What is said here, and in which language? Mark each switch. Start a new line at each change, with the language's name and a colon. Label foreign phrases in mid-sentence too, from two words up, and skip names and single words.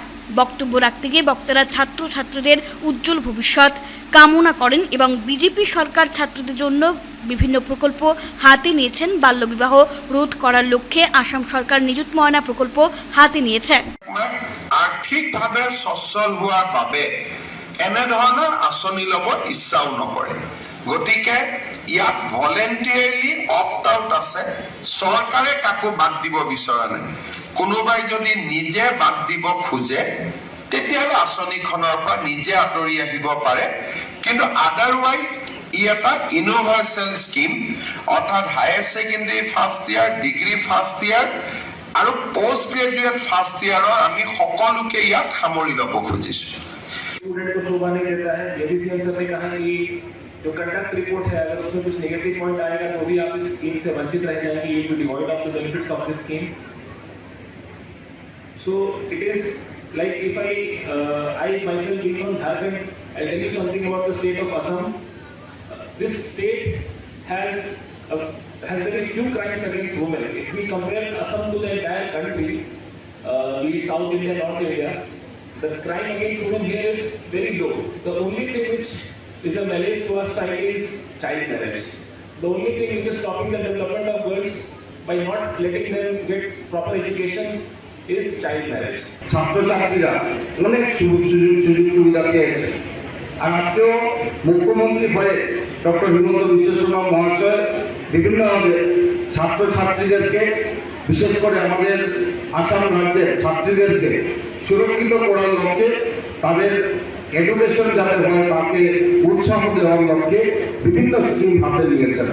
Bangla: বক্তব্য রাখতে গিয়ে বক্তারা ছাত্রছাত্রীদের উজ্জ্বল ভবিষ্যৎ কামনা করেন এবং বিজেপি সরকার ছাত্রদের জন্য বিভিন্ন প্রকল্প হাতে নিয়েছেন। বাল্যবিবাহ রোধ করার লক্ষ্যে আসাম সরকার নিযুত ময়না প্রকল্প হাতে নিয়েছে।
Assamese: আর্থিকভাৱে সচ্ছল হোৱাৰ বাবে এনেধৰণৰ আঁচনি ল'ব ইচ্ছাও নকৰে, গতিকে ইয়াত ভলেণ্টিয়াৰলি
English: opt out
Assamese: আছে, চৰকাৰে কাকো বাদ দিব বিচৰা নাই। কোনোবাই যদি নিজে বাদ দিব খোজে তেতিয়াহ'লে আঁচনিখনৰ পৰা নিজে আঁতৰি আহিব পাৰে, কিন্তু আদাৰৱাইজ ই এটা
English: universal scheme,
Assamese: অৰ্থাৎ
English: higher secondary first year, degree first year
Assamese: আৰু
English: post graduate first year's
Assamese: আমি সকলোকে ইয়াত সামৰি ল'ব খুজিছোঁ।
Hindi: स्टूडेंट को शोभा नहीं देता है। एबीसीएल सर ने कहा कि जो
English: conduct report
Hindi: है अगर उसमें कुछ
English: negative point
Hindi: आएगा तो भी आप इस स्कीम से वंचित रह जाएंगे,
English: you will devoid of the benefits of this scheme. so it is like if I myself being from Jharkhand, I'll tell you something about the state of Assam. This state has very few crimes against women. If we compare Assam to the entire country, be it South India, North India, the crime against women here is very low. The only thing which is a malaise to our society is child marriage. The only thing which is stopping the development of girls by not letting them get proper education is child marriage.
Bangla: ছাত্রছাত্রীরা অনেক সুযোগ সুবিধা পেয়েছে। আর আজকেও মুখ্যমন্ত্রী হয়ে ডক্টর হিমন্ত বিশ্ব শর্মা মহাশয় বিভিন্নভাবে ছাত্রছাত্রীদেরকে, বিশেষ করে আমাদের আসাম রাজ্যের ছাত্রীদেরকে সুরক্ষিত করার লক্ষ্যে, তাদের এডুকেশন যাতে হয় তাকে উৎসাহ দেওয়ার লক্ষ্যে বিভিন্ন স্কিম হাতে নিয়েছেন।